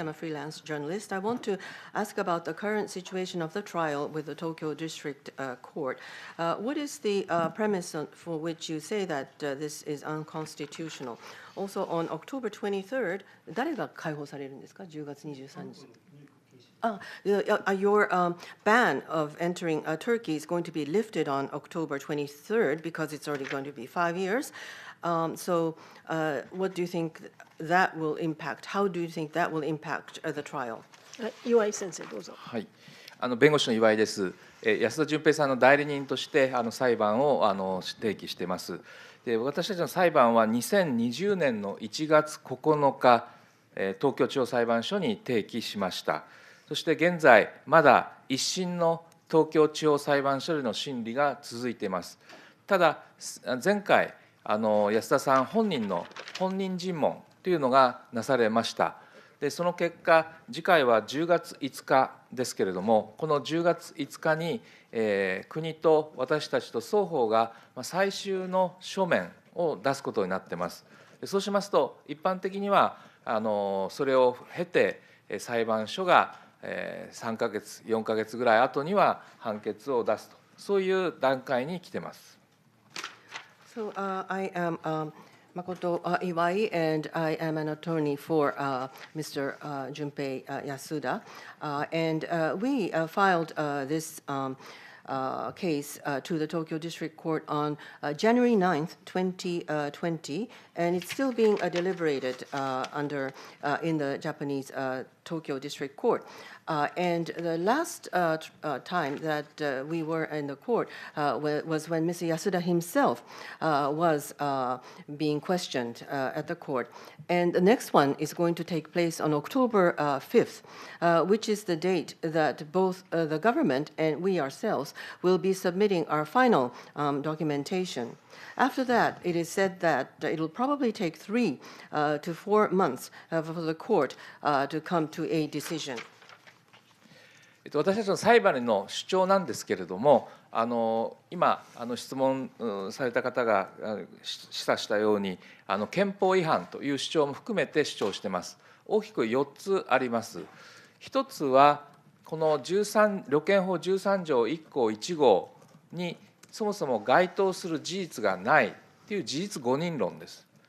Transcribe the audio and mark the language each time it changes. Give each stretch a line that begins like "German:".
English: I'm a freelance journalist. I want to ask about the current situation of the trial with the Tokyo District Court. What is the premise for which you say that this is unconstitutional? Also, on October 23rd,
Japanese: 誰が解放されるんですか、10月23日。
English: Your ban of entering Turkey is going to be lifted on October 23rd because it's already going to be 5 years. So what do you think that will impact? How do you think that will impact the trial?
Japanese: 岩井先生どうぞ。はい、弁護士の岩井です。安田純平さんの代理人として裁判を提起しています。で、私たちの裁判は2020年の1月9日、東京地方裁判所に提起しました。そして現在、まだ一審の東京地方裁判所での審理が続いています。ただ、前回、安田さん本人の本人尋問というのがなされました。で、その結果、次回は10月5日ですけれども、この10月5日に、国と私たちと双方が最終の書面を出すことになっています。そうしますと、一般的にはそれを経て、裁判所が3ヶ月、4ヶ月ぐらい後には判決を出すと、そういう段階に来ています。
English: So I am Makoto Iwai, and I am an attorney for Mr. Junpei Yasuda. And we filed this case to the Tokyo District Court on January 9th, 2020, and it's still being deliberated in the Japanese Tokyo District Court. And the last time that we were in the court was when Mr. Yasuda himself was being questioned at the court. And the next one is going to take place on October 5th, which is the date that both the government and we ourselves will be submitting our final documentation. After that, it is said that it will probably take 3 to 4 months for the court to come to a decision.
Japanese: 私たちの裁判の主張なんですけれども、今質問された方が示唆したように憲法違反という主張も含めて主張しています。大きく4つあります。一つはこの旅券法13条1項1号にそもそも該当する事実がないという事実誤認論です。